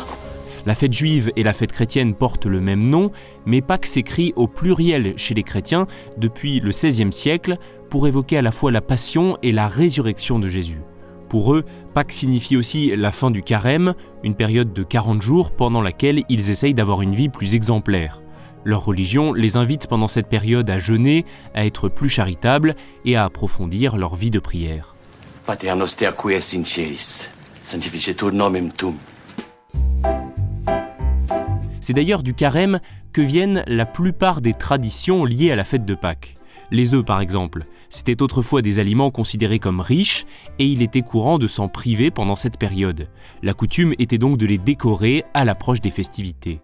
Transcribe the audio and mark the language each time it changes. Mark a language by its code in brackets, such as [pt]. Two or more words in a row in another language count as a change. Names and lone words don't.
[fr] La fête juive et la fête chrétienne portent le même nom, mais Pâques s'écrit au pluriel chez les chrétiens depuis le XVIe siècle pour évoquer à la fois la passion et la résurrection de Jésus. Pour eux, Pâques signifie aussi la fin du carême, une période de 40 jours pendant laquelle ils essayent d'avoir une vie plus exemplaire. Leur religion les invite pendant cette période à jeûner, à être plus charitables et à approfondir leur vie de prière. [la] Pater noster qui es in celis, sanctificetur nomen tuum. [fr] C'est d'ailleurs du carême que viennent la plupart des traditions liées à la fête de Pâques. Les œufs par exemple, c'était autrefois des aliments considérés comme riches et il était courant de s'en priver pendant cette période. La coutume était donc de les décorer à l'approche des festivités.